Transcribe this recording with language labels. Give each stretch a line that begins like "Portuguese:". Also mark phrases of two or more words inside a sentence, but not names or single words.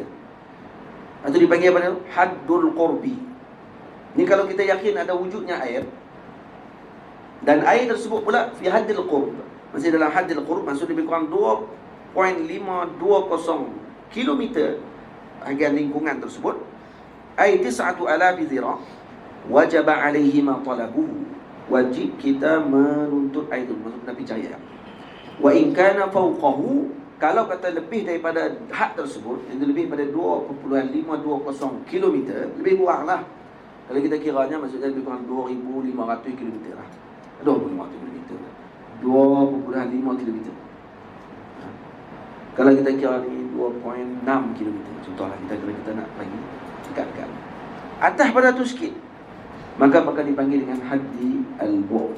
Malay: Itu dipanggil apa?
Arabic: حد القرب.
Malay: Ni kalau kita yakin ada wujudnya air, dan air tersebut pula
Arabic: في حد القرب,
Malay: masih dalam
Arabic: حد القرب,
Malay: maksud lebih kurang 2.520 kilometer bahagian lingkungan tersebut,
Arabic: أي 9,000 ذراع, واجب عليه ما طلبه,
Malay: wajib kita menuntut air itu, maksud Nabi cari air.
Arabic: وإن كان فوقه,
Malay: kalau kata lebih daripada had tersebut, itu lebih pada 2.520 kilometer, lebih kurang lah. Kalau kita kiranya, maksudnya lebih kurang 2.500 kilometer lah. 2.500 kilometer, 2.5 kilometer. Kalau kita kira ni 2.6 kilometer, contohlah kita nak bagi dekat-dekat atas pada tu sikit, maka dipanggil dengan
Arabic: حد البعد.